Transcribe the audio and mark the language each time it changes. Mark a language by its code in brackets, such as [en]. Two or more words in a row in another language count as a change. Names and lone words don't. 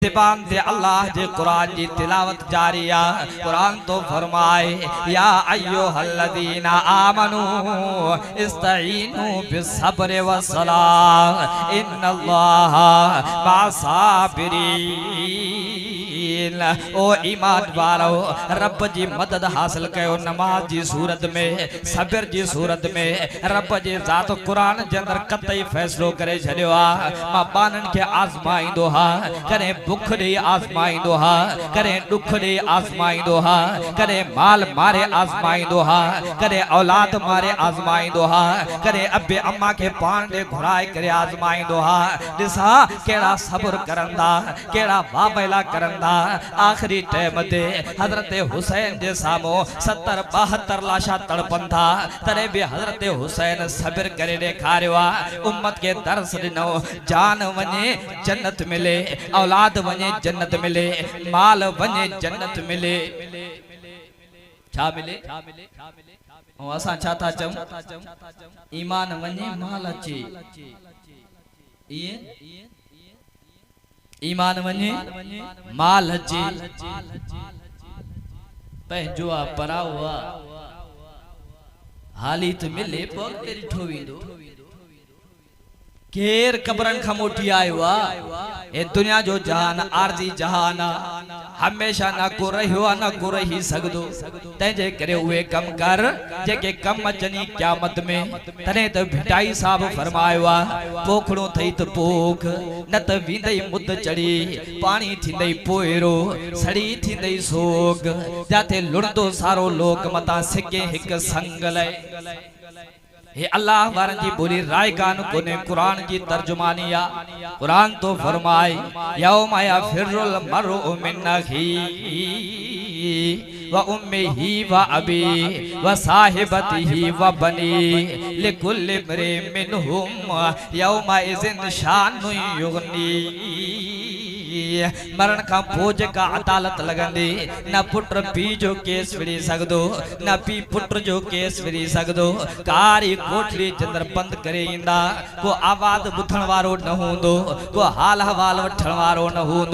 [sd] ज़बान ते अल्लाह जे कुरान जी तिलावत जारी आ। कुरान तो फरमाए [ar] يا أيها الذين آمنوا استعينوا بالصبر والصلاة إن الله مع الصابرين. [sd] ओ ईमान वारो रब जी मदद हासिल कयो नमाज जी सूरत में, सब्र जी सूरत में। रब जे ज़ात कुरान जे अंदर कतई फैसलो करे छॾियो आ। मां बानन के आज़माईंदो हा, करे भुख ॾेई आज़माईंदो हा, करे दुख ॾेई आज़माईंदो हा, करे माल मारे आज़माईंदो हा, करे औलाद मारे आज़माईंदो हा, करे अबे अम्मा के पान दे घुराए करे आज़माईंदो हा। ॾिसा केड़ा सब्र करंदा, केड़ा वाबेला करंदा। आखिरी टाइम ते हजरत हुसैन जे सामो 70-72 लाशा तड़पन था, तरे भी हजरत हुसैन सब्र करे ॾेखारियो आ। उम्मत के दर्स ॾिनो, जान वने जन्नत मिले, औलाद वने जन्नत मिले, माल वने जन्नत मिले। छा मिले? ऐं असां छा था चऊं? ईमान वने माल अचे। ईमान वने माल अचे। पंहिंजो आ पराओ आ, हाली तो मिले पोइ तेरी ठोवींदो। केर कब्रन खां मोटी आयो आ। ए दुनिया जो जहान आरजी जहान आ, हमेशा ना को रहियो आ ना को रही सगदो। तंहिंजे करे उहे कम कर जेके कम अचनी क़यामत में। तने त भिटाई साहब फरमायो आ, पोखड़ो थई त पोख न त वींदई मुद चढ़ी, पानी थींदई पोएरो, सड़ी थींदई सोग। जाते लुणदो सारो लोक मता सिके हिक संग लय। हे अल्लाह वारन जी बोली रायगान कोने कुरान की तर्जुमानी आ। कुरान तो फरमाए [ar] يوم يفر المرء من أخيه وأمه وأبيه وصاحبته وبنيه لكل امرئ منهم يومئذ شأن يغنيه. [sd] मरण का बोझ का अदालत लगंदी, न पुत्र पी जो केस विड़ी सकदो, न पी पुत्र जो केस विड़ी सकदो। कारी कोठरी चंद्र बंद करे इंदा, को आवाज बुथण वारो न होंदो, को हाल हवाल वठण वारो न होंदो।